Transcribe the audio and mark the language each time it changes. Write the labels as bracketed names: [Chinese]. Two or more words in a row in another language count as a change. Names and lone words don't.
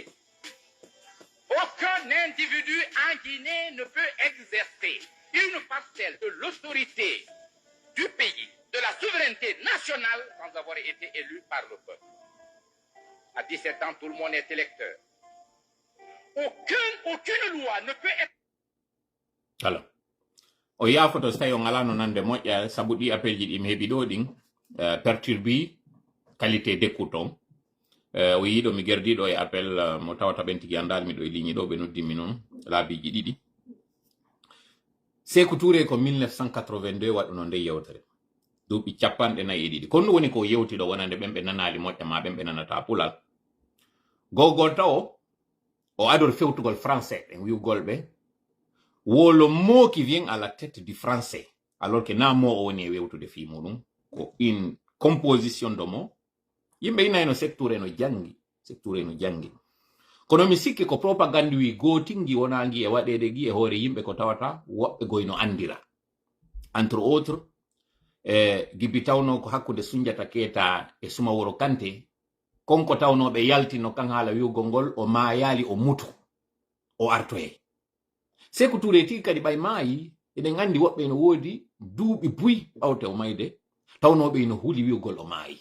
[French] Aucun individu en Guinée ne peut exercer une parcelle de l'autorité du pays, de la souveraineté nationale, sans avoir été élu par le peuple. À 17 ans, tout le monde est électeur. Aucune loi ne peut être... [Fula] alors o yafoto so tawi o ngalano nande moƴƴa sabu ɗi appel ji ɗi mi heeɓi ɗo ɗin perturbi [French] qualité d'écoute [Fula] on o yiiɗo mi gerdiɗo e appel mo tawata ɓen tigui andal miɗo e ligne ɗo ɓe noddimi noon laabiji ɗiɗi Sékou Touré ko 1982 waɗuno nde yewtere duuɓi 42 kono woni ko yewtiɗo wonande ɓen ɓe nanali moƴƴa ma ɓen ɓe nanata pulal gogol taw o adore fewtugol français en wiwgol [French] ɓe le mot qui vient à la tête du français alors que [Fula] na mo o woni e wewtude fi muɗum ko [French] une composition de mots [Fula] yimɓe inayno secteur no jangi kono mi sikki ko propagande wi gotingi wonangi e waɗede gi e hoore yimɓe ko tawata woɓɓe goyno andira [French] entre autres [Fula] gibi tawno ko hakkude Soundiata Keita e Sumaworo Kanté konko tawnoɓe yaltino kan haala wiwgol ngol o mayali o mutu o artoye Sékou Touré tigi kadi ɓay maayi eɗen anndi woɓɓe no woodi duuɓi buy ɓawte o mayde tawnoɓe no huli wi'ugol o maayi.